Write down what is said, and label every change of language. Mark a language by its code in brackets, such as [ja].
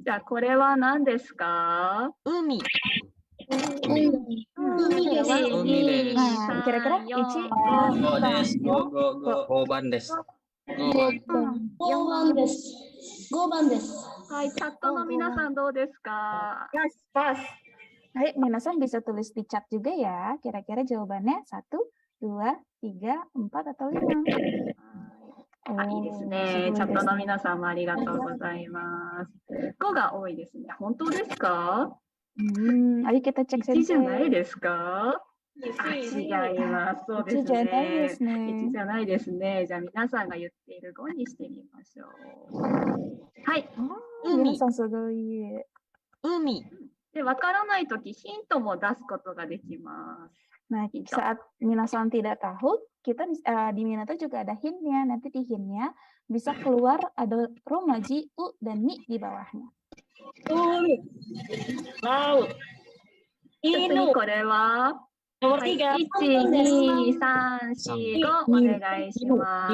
[ja] じゃあ、これは何ですか？海。海です。海です。 [id] Nah, kira-kira Ichi [ja] 5です。5番です。 4番です。5番です。はい、チャットの皆さんどうですか？ [id] Hai, minasan bisa tulis di chat juga ya. Kira-kira jawabannya 1, 2, 3, 4 atau 5. [ja] あ、いいですね。チャットの皆さんもありがとうございます。 5が多いですね。本当ですか？ [id] Ayo kita cek [ja] 1じゃない sensei. ですか？あ、違います。そうです 1じゃないでね。すね。 1じゃないですね。じゃあ皆さんが言っている5にしてみましょう。はい。 Minasan sugoi. 海。で、わからないときヒントも出すことができます。 [id] Nah, saat minasan tidak tahu, kita di Minato juga ada hintnya. Nanti di hintnya bisa keluar ada romaji, u, dan mi di bawahnya. [ja] 次これは、はい、1、2、3、4、5お願いします。